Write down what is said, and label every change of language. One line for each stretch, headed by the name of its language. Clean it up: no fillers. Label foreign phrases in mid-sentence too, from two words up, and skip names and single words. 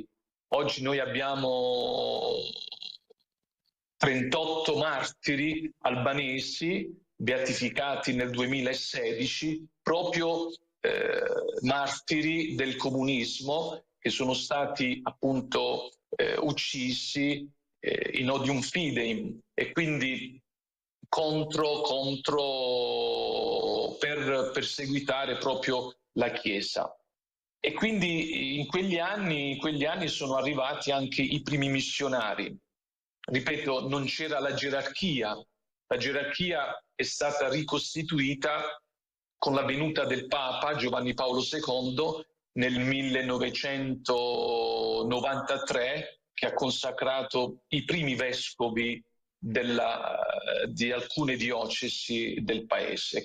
Italian: Oggi noi abbiamo 38 martiri albanesi beatificati nel 2016, proprio martiri del comunismo, che sono stati appunto uccisi
Latin: in odium fidei,
Italian: e quindi per perseguitare proprio la Chiesa. E quindi in quegli anni sono arrivati anche i primi missionari. Ripeto, non c'era la gerarchia è stata ricostituita con la venuta del Papa Giovanni Paolo II nel 1993, che ha consacrato i primi vescovi di alcune diocesi del paese.